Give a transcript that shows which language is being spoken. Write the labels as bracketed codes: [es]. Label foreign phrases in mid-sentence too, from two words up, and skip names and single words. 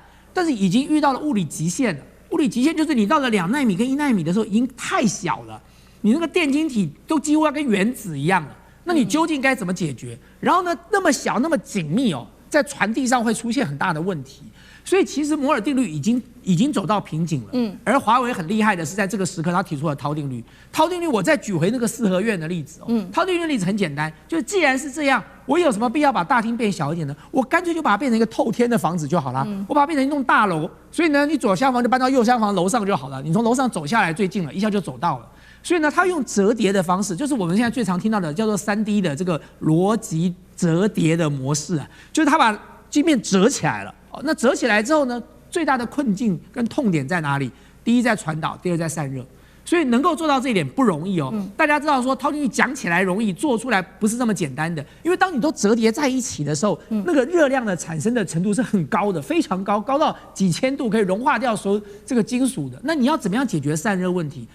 [zh] 但是已經遇到了物理極限了。物理極限就是你到了2奈米跟1奈米的時候，已經太小了，你那個電晶體都幾乎要跟原子一樣了。那你究竟該怎麼解決？然後呢，那麼小那麼緊密哦。在傳遞上會出現很大的問題。所以其實摩爾定律已經走到瓶頸了。而華為很厲害的是，在這個時刻他提出了濤定律。濤定律，我再舉回那個四合院的例子濤定律的例子很簡單，就是既然是這樣，我有什麼必要把大廳變小一點呢？我乾脆就把它變成一個透天的房子就好了。我把它變成一棟大樓，所以呢，你左廂房就搬到右廂房樓上就好了。你從樓上走下來最近了，一下就走到了。所以呢，他用折疊的方式，就是我們現在最常聽到的叫做3D 的這個邏輯折疊的模式啊，就是他把晶片折起來了。那折起來之後呢，最大的困境跟痛點在哪裡？第一在傳導，第二在散熱。所以能夠做到這一點不容易哦。大家知道說濤定律講起來容易，做出來不是這麼簡單的。因為當你都折疊在一起的時候，那個熱量的產生的程度是很高的，非常高，高到幾千度可以融化掉所有這個金屬的。那你要怎麼樣解決散熱問題？